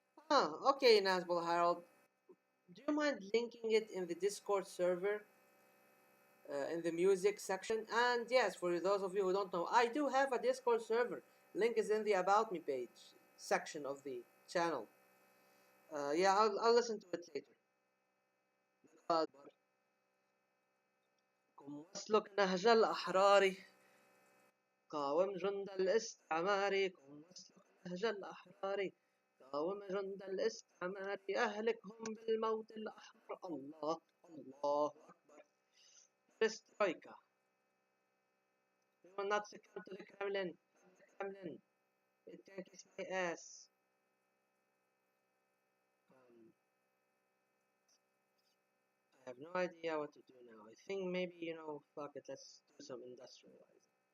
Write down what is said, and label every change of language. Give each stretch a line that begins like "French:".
English: Ah, okay, Nazbol Harold. Do you mind linking it in the Discord server? In the music section? And yes, for those of you who don't know, I do have a Discord server. Link is in the About Me page section of the channel. Yeah, I'll listen to it later.
Arabic: وصلك نهج الأحرار قاوم جند الاستعمار وصلك نهج الأحرار قاوم جند الاستعمار أهلكهم بالموت الأحمر الله الله أكبر
English: Perestroika. We will not succumb to the Kremlin. gremlin. It can kiss my ass. Um, I have no idea what to do now. I think maybe, fuck it, let's do some industrializing.